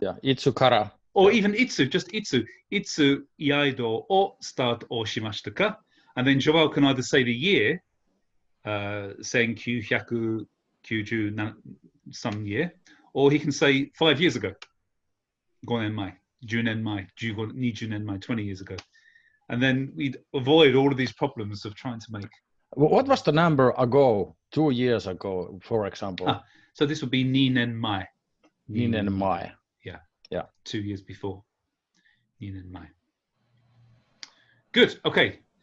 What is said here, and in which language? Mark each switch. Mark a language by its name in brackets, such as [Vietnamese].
[English] Yeah, [Japanese] itsu kara. [English] Or even [Japanese] itsu, [English] just [Japanese] itsu. Itsu iaido o start o shimashita ka. [English] And then Joao can either say the year, 1990 some year, or he can say 5 years ago. [Japanese] 5年前, 10年前, 15, 20年前, [English] 20 years ago. And then we'd avoid all of these problems of trying to make. What was the number ago, 2 years ago, for example? So this would be 2年前. [Japanese] 2年前. [English] Yeah. 2 years before. 2年前.Good. Okay.